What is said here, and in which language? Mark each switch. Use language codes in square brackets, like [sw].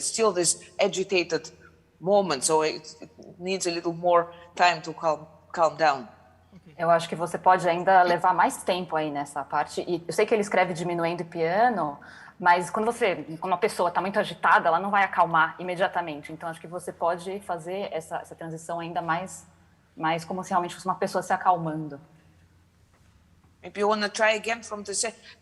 [en] It's still this agitated moment, so it needs a little more time to calm down. [pt] Eu acho que você pode ainda levar mais tempo aí nessa parte. E eu sei que ele escreve diminuendo e piano, mas quando uma pessoa está muito agitada, ela não vai acalmar imediatamente. Então, acho que você pode fazer essa transição ainda mais como se realmente fosse uma pessoa se acalmando. [en] Maybe you want to try again from the set.